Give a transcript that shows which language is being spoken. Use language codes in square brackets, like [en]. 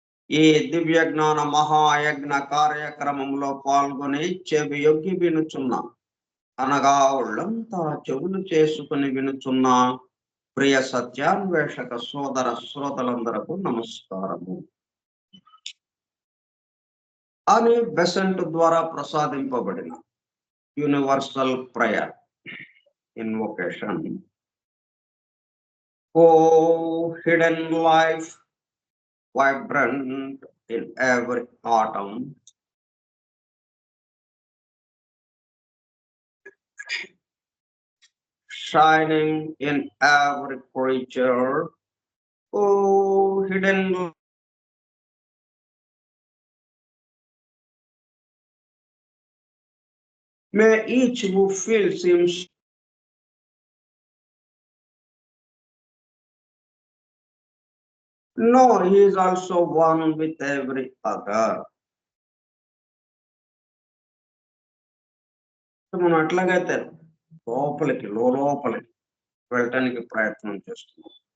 [te] ఈ దివ్య జ్ఞాన మహాయజ్ఞ కార్యక్రమంలో పాల్గొని చెవి యొగ్గి వినుచున్న, అనగా ఒళ్ళంతా చెవులు చేసుకుని వినుచున్న ప్రియ సత్యాన్వేషక సోదర శ్రోతలందరకు నమస్కారము అని బెసెంట్ ద్వారా ప్రసాదింపబడిన universal prayer invocation. [en] O hidden life vibrant in every atom, shining in every creature, oh hidden may each who feels him know he is also one with every other. [te] మనం అట్లాగైతే లోపలికి వెళ్ళటానికి ప్రయత్నం చేస్తున్నాం.